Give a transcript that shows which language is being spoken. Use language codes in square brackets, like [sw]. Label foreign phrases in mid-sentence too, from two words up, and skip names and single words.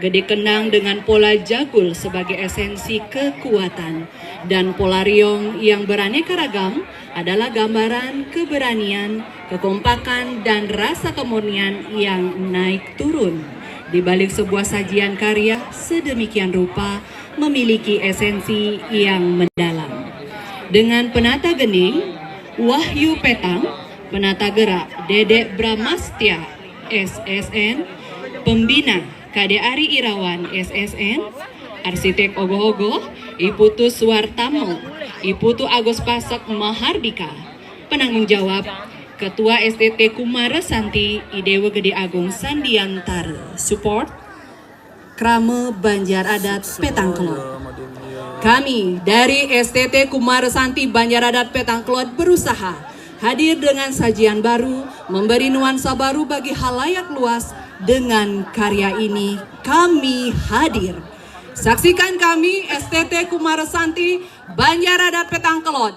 [id] Gede Kendang dengan pola jagul sebagai esensi kekuatan, dan pola riong yang beraneka ragam adalah gambaran keberanian, kekompakan, dan rasa kemurnian yang naik turun. Di balik sebuah sajian karya sedemikian rupa memiliki esensi yang mendalam. Dengan penata gening, Wahyu Petang, penata gerak Dedek Bramastya, SSN, pembina Kade Ari Irawan, SSN, arsitek Ogoh-Ogoh, Iputu Suwartamo, Iputu Agus Pasak Mahardika, penanggung jawab Ketua STT Kumara Santi, Idewa Gede Agung Sandiantara, support Krame Banjar Adat Petangkelot. Kami dari STT Kumara Santi Banjar Adat Petangkelot berusaha hadir dengan sajian baru, memberi nuansa baru bagi halayak luas. Dengan karya ini kami hadir. Saksikan kami STT Kumara Santi Banjar Adat Petangkelot.